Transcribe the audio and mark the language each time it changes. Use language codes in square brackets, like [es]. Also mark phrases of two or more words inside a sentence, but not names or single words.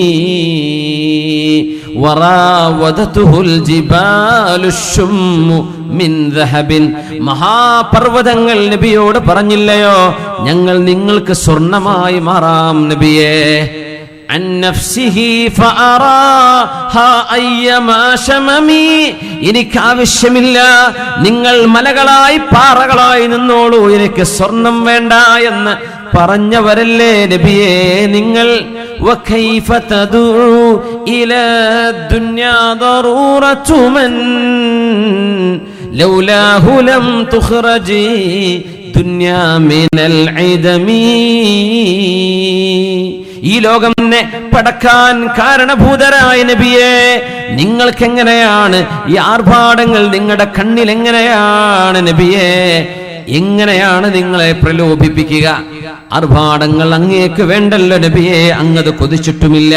[ar] وراودته الجبال الشم من ذهب, [ml] മഹാപർവ്വതങ്ങൾ നബിയോട് പറഞ്ഞില്ലയോ ഞങ്ങൾ നിങ്ങൾക്ക് സ്വർണമായി മാറാം നബിയേ. [ar] عن نفسه فأراها أيما شممي, [ml] എനിക്ക് ആവശ്യമില്ല, നിങ്ങൾ മലകളായി പാറകളായി നിന്നോളൂ, എനിക്ക് സ്വർണം വേണ്ട എന്ന് പറഞ്ഞവരല്ലേ നബിയേ നിങ്ങൾ. [ar] وكيف تدعو إلى الدنيا ضرورة من لولاه لم تخرجي دنيا من العدم. [ml] ഈ ലോകം പടക്കാൻ കാരണഭൂതരായ നബിയെ നിങ്ങൾക്ക് എങ്ങനെയാണ് ഈ ആർഭാടങ്ങൾ നിങ്ങളുടെ കണ്ണിൽ എങ്ങനെയാണ് നബിയെ, എങ്ങനെയാണ് നിങ്ങളെ പ്രലോഭിപ്പിക്കുക? ആർഭാടങ്ങൾ അങ്ങേക്ക് വേണ്ടല്ലോ നബിയെ, അങ്ങത് കൊതിച്ചിട്ടുമില്ല.